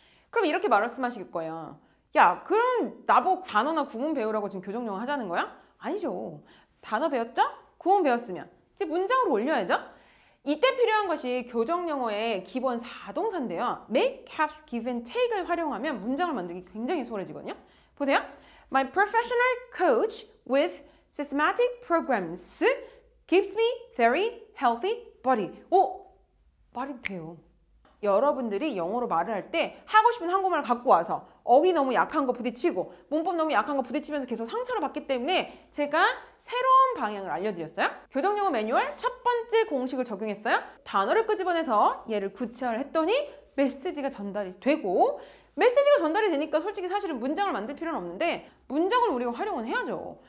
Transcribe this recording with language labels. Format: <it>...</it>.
<ko>그럼 이렇게 말씀하실 거예요. 야, 그럼 나보고 단어나 구문 배우라고 지금 교정영어 하자는 거야? 아니죠. 단어 배웠죠? 구문 배웠으면 이제 문장으로 올려야죠? 이때 필요한 것이 교정영어의 기본 4동사인데요.</ko> <en>make, have, give and take을</en> <ko>활용하면 문장을 만들기 굉장히 수월해지거든요. 보세요.</ko> <en>My professional coach with systematic programs gives me very healthy body.</en> <ko>말이 돼요. 여러분들이 영어로 말을 할 때 하고 싶은 한국말을 갖고 와서 어휘 너무 약한 거 부딪히고 문법 너무 약한 거 부딪히면서 계속 상처를 받기 때문에 제가 새로운 방향을 알려드렸어요. 교정영어 매뉴얼 첫 번째 공식을 적용했어요. 단어를 끄집어내서 얘를 구체화를 했더니 메시지가 전달이 되고 메시지가 전달이 되니까 솔직히 사실은 문장을 만들 필요는 없는데 문장을 우리가 활용은 해야죠.</ko>